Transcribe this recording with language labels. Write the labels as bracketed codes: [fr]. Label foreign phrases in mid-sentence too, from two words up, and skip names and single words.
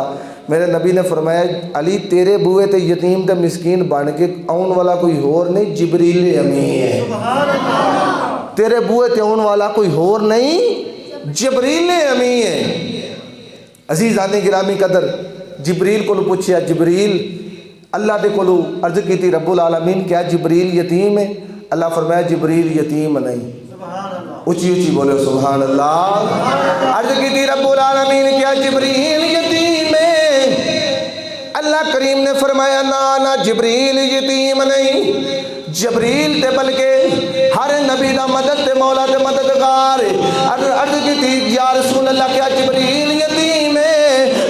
[pa] میرے نبی نے فرمایا علی تیرے بوہے تے یتیم تے مسکین بن کے آنے والا کوئی ہور نہیں، جبریل امیں ہے. تیرے بوہے تے آنے والا کوئی ہور نہیں، جبریل امیں ہے. عزیزانے گرامی قدر جبریل کو پچھیا جبریل اللہ کے کولوں عرض کی [ar] رب العالمين [pa] کیا جبریل یتیم ہے? اللہ فرمایا جبریل یتیم نہیں۔ اونچی اونچی بولے [ar] سبحان الله. [pa] عرض کی [ar] رب العالمين [pa] کیا جبریل یتیم ہے? اللہ کریم نے فرمایا نا نا جبریل یتیم نہیں، جبریل تے بلکہ ہر نبی دا مدد تے مولا تے مددگار. عرض کی [ar] يا رسول الله [pa] کیا جبریل یتیم ہے?